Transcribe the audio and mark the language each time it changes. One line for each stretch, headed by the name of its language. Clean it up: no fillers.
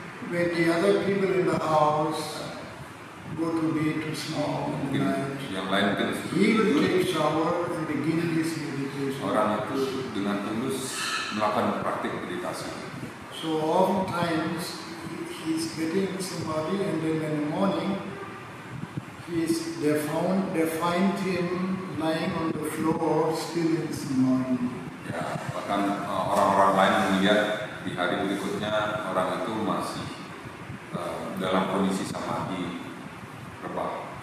English: When the other people in the house go to bed to sleep in the
Indonesian: Mungkin
English: night,
Indonesian: yang lain mungkin
English: he will take shower and begin his meditation.
Indonesian: orang itu dengan tulus melakukan praktik meditasi.
English: So oftentimes he's getting samadhi, and then in the morning they find him lying on the floor still in samadhi.
Indonesian: Ya, bahkan orang-orang lain melihat di hari berikutnya orang itu masih dalam kondisi samadhi rebah.